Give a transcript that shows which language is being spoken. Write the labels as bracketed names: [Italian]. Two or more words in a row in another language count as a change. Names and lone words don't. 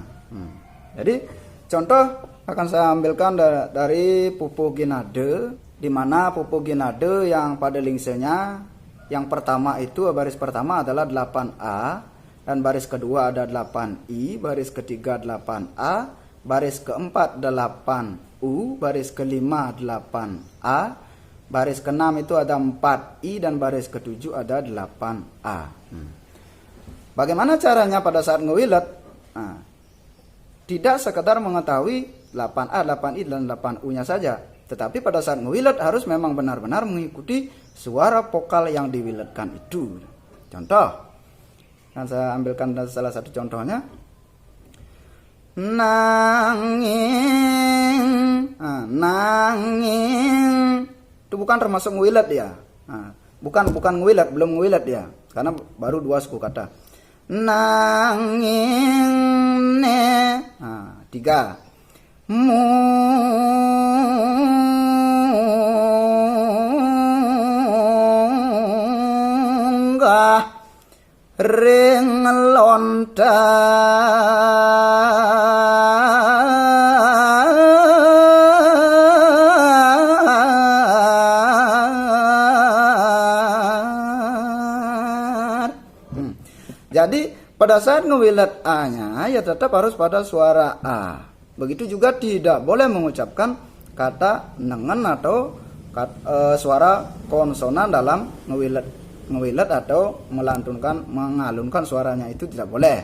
[Indonesian] Jadi contoh akan saya ambilkan dari pupuh ginade, di mana pupuh ginade yang pada lingsenya yang pertama itu baris pertama adalah 8A, dan baris kedua ada 8I, baris ketiga 8A, baris keempat 8U, baris kelima 8A, baris keenam itu ada 4I, dan baris ketujuh ada 8A. Bagaimana caranya pada saat ngewilet? Nah, tidak sekedar mengetahui 8A, 8I, dan 8U-nya saja. Tetapi pada saat ngewilet harus memang benar-benar mengikuti suara vokal yang diwiletkan itu. Contoh, yang saya ambilkan salah satu contohnya. [Balinese] Nanging, nanging. [Indonesian] Itu bukan termasuk ngewilet ya. Bukan ngewilet, belum ngewilet ya. Karena baru 2 suku kata. [Balinese] Nanging ne. 3. Munggah ring lontar. [Indonesian] Jadi pada saat ngewilet A-nya ya tetap harus pada suara A. Begitu juga tidak boleh mengucapkan kata nengen atau suara konsonan dalam ngewilet atau mengalunkan suaranya, itu tidak boleh.